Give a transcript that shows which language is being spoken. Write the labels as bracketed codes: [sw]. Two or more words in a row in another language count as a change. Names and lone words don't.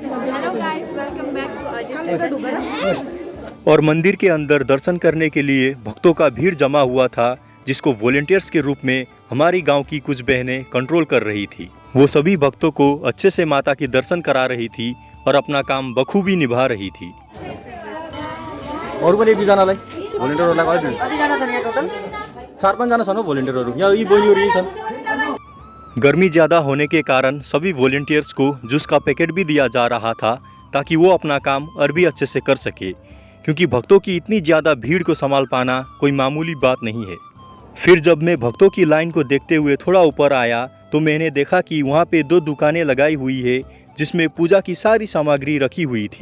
[hi] और मंदिर के अंदर दर्शन करने के लिए भक्तों का भीड़ जमा हुआ था, जिसको वॉलंटियर्स के रूप में हमारी गांव की कुछ बहनें कंट्रोल कर रही थी। वो सभी भक्तों को अच्छे से माता की दर्शन करा रही थी और अपना काम बखूबी निभा रही थी। [ne] और पनि एक जनालाई भोलिन्टियरहरुलाई कति जना छन् यहाँ टोटल? 4-5 जना छन् हो भोलिन्टियरहरु। यहाँ यी बहिनीहरु यही छन्। [hi] गर्मी ज़्यादा होने के कारण सभी वॉलंटियर्स को जूस का पैकेट भी दिया जा रहा था ताकि वो अपना काम और भी अच्छे से कर सके, क्योंकि भक्तों की इतनी ज़्यादा भीड़ को संभाल पाना कोई मामूली बात नहीं है। फिर जब मैं भक्तों की लाइन को देखते हुए थोड़ा ऊपर आया तो मैंने देखा कि वहाँ पे 2 दुकानें लगाई हुई है जिसमें पूजा की सारी सामग्री रखी हुई थी।